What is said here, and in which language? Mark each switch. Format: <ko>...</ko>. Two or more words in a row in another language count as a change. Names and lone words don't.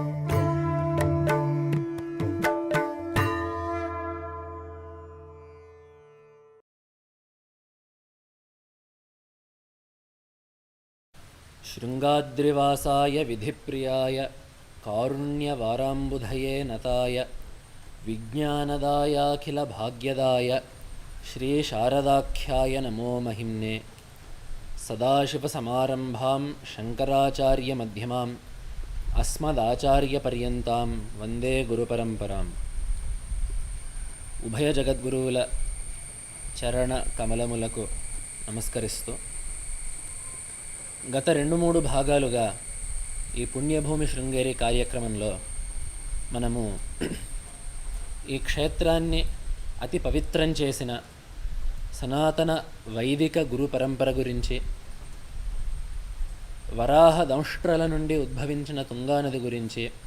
<sa>शृङ्गाद्रिवासाय विधिप्रियाय कारुण्यवाराम्बुधये नताय विज्ञानदायाखिलभाग्यदाय श्रीशारदाख्याय नमो महिम्ने। सदाशिवसमारम्भां शङ्कराचार्यमध्यमाम् अस्मदाचार्यपर्यन्तां वन्दे गुरुपरम्पराम्।</sa> <te>ఉభయ జగద్గురువుల చరణ కమలములకు నమస్కరిస్తూ గత 2-3 భాగాలుగా ఈ పుణ్యభూమి శృంగేరి కార్యక్రమంలో మనము ఈ క్షేత్రాన్ని అతి పవిత్రం చేసిన సనాతన వైదిక గురు పరంపర గురించి, వరాహ దంష్ట్రల నుండి ఉద్భవించిన తుంగానది గురించి,</te>